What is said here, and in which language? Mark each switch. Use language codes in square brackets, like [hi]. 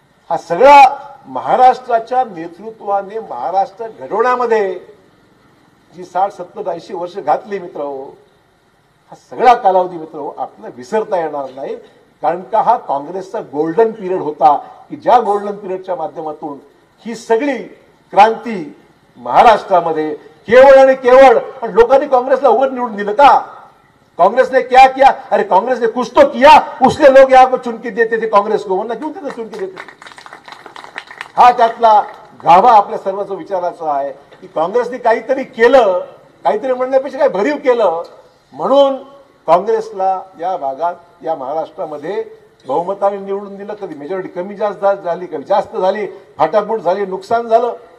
[mr] हा सगळा महाराष्ट्राच्या नेतृत्वाने महाराष्ट्र घडवण्यामध्ये जी 60, 70, 80 वर्ष घातली मित्र, हा सगळा कालावधी मित्र आपल्याला विसरता येणार नाही. कारण का हा काँग्रेसचा गोल्डन पिरियड होता की ज्या गोल्डन पिरियडच्या माध्यमातून ही सगळी क्रांती महाराष्ट्रामध्ये केवळ आणि केवळ लोकांनी काँग्रेसला उघड निवडून दिलं का? [hi] कांग्रेस ने क्या किया? अरे कांग्रेस ने कुछ तो किया, उसके लोग यहाँ को चुनके देते थे कांग्रेस को, वरना क्यों देते चुनके देते थे? [mr] हा त्यातला गाभा आपल्या सर्वांचा विचाराचा आहे की काँग्रेसने काहीतरी केलं, काहीतरी म्हणण्यापेक्षा काही भरीव केलं म्हणून काँग्रेसला या भागात या महाराष्ट्रामध्ये बहुमताने निवडून दिलं. कधी मेजॉरिटी कमी जास्त झाली, कधी जास्त झाली, फाटाफूट झाली, नुकसान झालं.